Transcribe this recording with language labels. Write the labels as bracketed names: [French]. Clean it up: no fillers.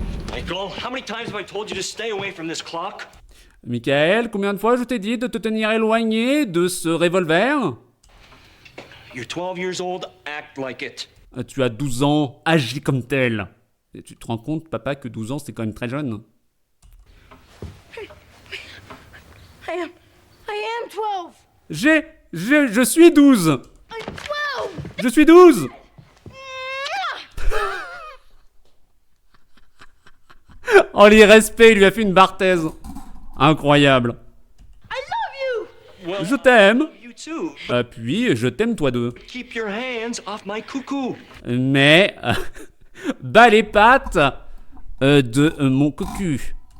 [English] Michael, how many times have I told you to stay away from this clock? [French] Michael, combien de fois je t'ai dit de te tenir éloigné de ce revolver? [English] You're 12 years old, act like it. [French] Tu as 12 ans, agis comme tel. Et tu te rends compte, papa, que 12 ans, c'est quand même très jeune. [English] I am 12. [French] Je suis 12. [English] I'm 12. [French] Je suis 12. Oh, l'irrespect, il lui a fait une barthaise. Incroyable. [English] I love you. Well, [French] Je t'aime. [English] you too. [French] Puis, je t'aime toi deux. [English] Keep your hands off my cuckoo. [French] Mais, bas les pattes de mon cocu.